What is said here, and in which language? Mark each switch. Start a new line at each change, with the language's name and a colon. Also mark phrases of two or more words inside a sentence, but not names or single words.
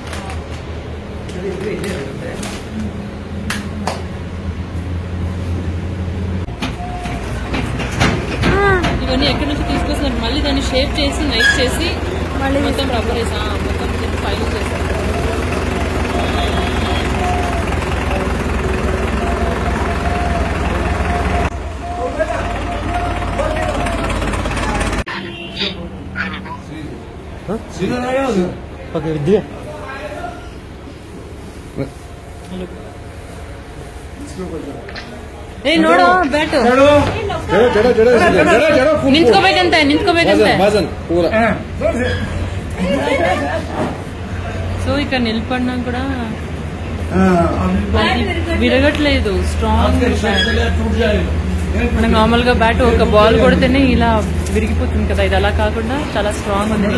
Telugu: ఇవన్నీ ఎక్కడి నుంచి తీసుకొస్తున్నారు, మళ్ళీ దాన్ని షేప్ చేసి నైట్ చేసి మళ్ళీ మొత్తం రబ్బర్ వేసి మొత్తం ఫైల్ చేస్తారు.
Kannada: ಓಕೆ ವಿದ್ಯೆ ಏ ನೋಡು ಬ್ಯಾಟು ನಿಂತ್ಕೋಬೇಕಂತೆ
Telugu: సో ఇక్కడ నిలబడినా కూడా విరగట్లేదు. స్ట్రాంగ్ మనకు నార్మల్ గా బ్యాట్ ఒక బాల్ కొడితేనే ఇలా విరిగిపోతుంది కదా, ఇది అలా కాకుండా చాలా స్ట్రాంగ్ ఉంది.